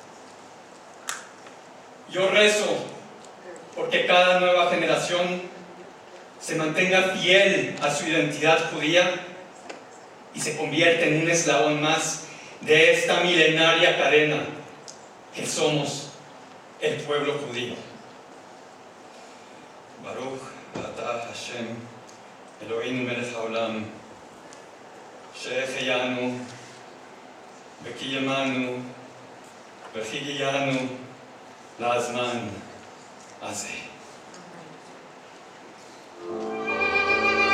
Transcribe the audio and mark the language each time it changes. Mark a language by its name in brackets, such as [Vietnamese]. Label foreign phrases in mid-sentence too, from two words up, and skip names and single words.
[Spanish] Yo rezo porque cada nueva generación se mantenga fiel a su identidad judía y se convierta en un eslabón más de esta milenaria cadena que somos el pueblo judío. [Hebrew] ברוך אתה השם, אלוהינו מלך העולם, שהחיינו וקיימנו והגיענו לזמן הזה.